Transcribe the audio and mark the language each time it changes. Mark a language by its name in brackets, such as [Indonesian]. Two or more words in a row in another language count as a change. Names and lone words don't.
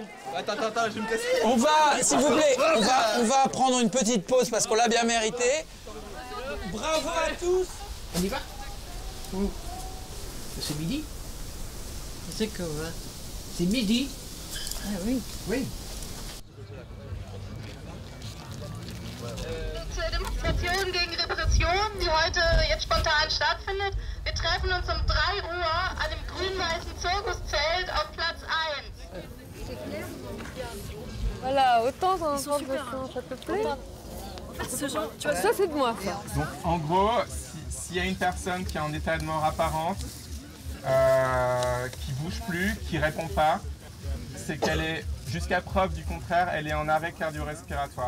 [French] Attends, je vais me casser. On va, s'il vous plaît, on va prendre une petite pause parce qu'on l'a bien mérité. Bravo à tous. On y va? Où? C'est midi? C'est quoi? C'est midi? Ah oui. Oui. [German] Zur Demonstration gegen Repression, die heute jetzt spontan stattfindet. Wir treffen uns um 3 Uhr an dem grün-weißen Zirkuszelt auf Platz 1. [French] Voilà, autant qu'on ça te plaît. Ça, c'est de moi, ça. Donc, en gros, s'il y a une personne qui est en état de mort apparente, qui bouge plus, qui répond pas, c'est qu'elle est, jusqu'à preuve du contraire, elle est en arrêt cardio-respiratoire.